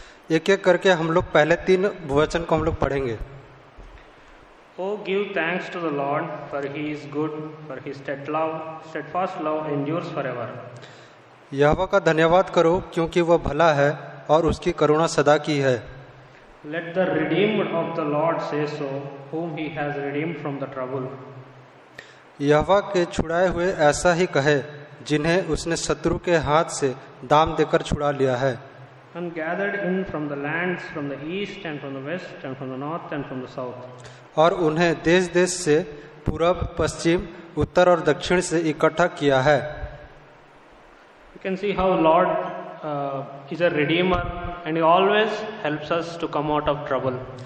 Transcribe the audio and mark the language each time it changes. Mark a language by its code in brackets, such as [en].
[hi] एक एक करके हम लोग पहले 3 वचन को हम लोग पढ़ेंगे। [en] Oh, give thanks to the Lord, for He is good, for His steadfast love endures forever. [hi] यहोवा का धन्यवाद करो क्योंकि वह भला है और उसकी करुणा सदा की है। [en] Let the redeemed of the Lord say so, whom He has redeemed from the trouble. [hi] यहोवा के छुड़ाए हुए ऐसा ही कहे, जिन्हें उसने शत्रु के हाथ से दाम देकर छुड़ा लिया है। [en] And gathered in from the lands, from the east and from the west and from the north and from the south. [hi] और उन्हें देश देश से पूरब पश्चिम उत्तर और दक्षिण से इकट्ठा किया है। [en] You can see how Lord is a redeemer and He always helps us to come out of trouble.